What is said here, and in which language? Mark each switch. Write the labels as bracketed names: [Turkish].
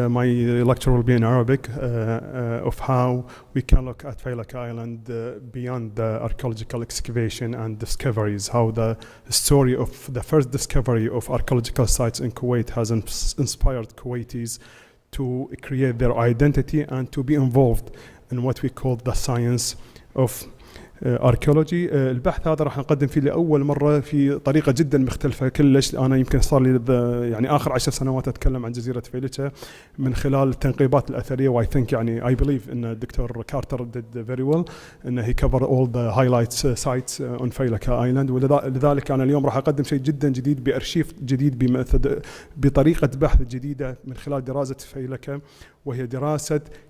[English] My lecture will be in Arabic of how we can look at Fīlka Island beyond the archaeological excavation and discoveries, how the story of the first discovery of archaeological sites in Kuwait has inspired Kuwaitis to create their identity and to be involved in what we call the science of archaeology. [Arabic] البحث هذا راح نقدم فيه لأول مرة في طريقة جدا مختلفة كلش. أنا يمكن صار لي يعني آخر 10 سنوات أتكلم عن جزيرة فيلكا من خلال التنقيبات الأثرية. و [English] I think [Arabic] يعني [English] I believe [Arabic] إن الدكتور كارتر [English] did very well [Arabic] إنه [English] he covered all the highlights sites on Failaka Island. [Arabic] ولذلك أنا اليوم راح أقدم شيء جدا جديد بأرشيف جديد بطريقة بحث جديدة من خلال دراسة فيلكا، وهي دراسة